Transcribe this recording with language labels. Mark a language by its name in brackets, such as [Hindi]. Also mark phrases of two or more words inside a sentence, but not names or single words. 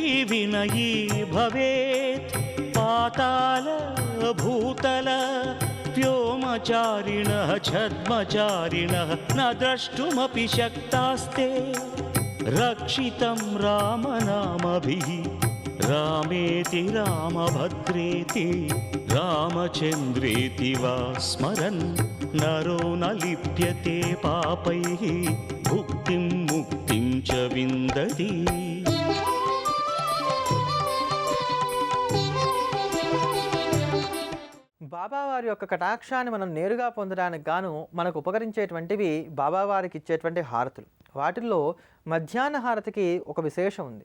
[Sanskrit] विनयी भवेत् पाताल भूतल व्योमचारिणः छद्मचारिणः न द्रष्टुमपि शक्तास्ते रक्षितं रामनामभिः रामेति रामभद्रेति रामचन्द्रेति वा स्मरन् नरो न लिप्यते पापैः भुक्तिं मुक्तिं च विन्दति. [Telugu] బాబావారి యొక్క కటాక్షాన్ని మనం నేరుగా పొందడానికి గాను మనకు ఉపకరించేటువంటివి బాబావారికి ఇచ్చేటువంటి హారతులు. వాటిల్లో మధ్యాహ్న హారతికి ఒక విశేషం ఉంది.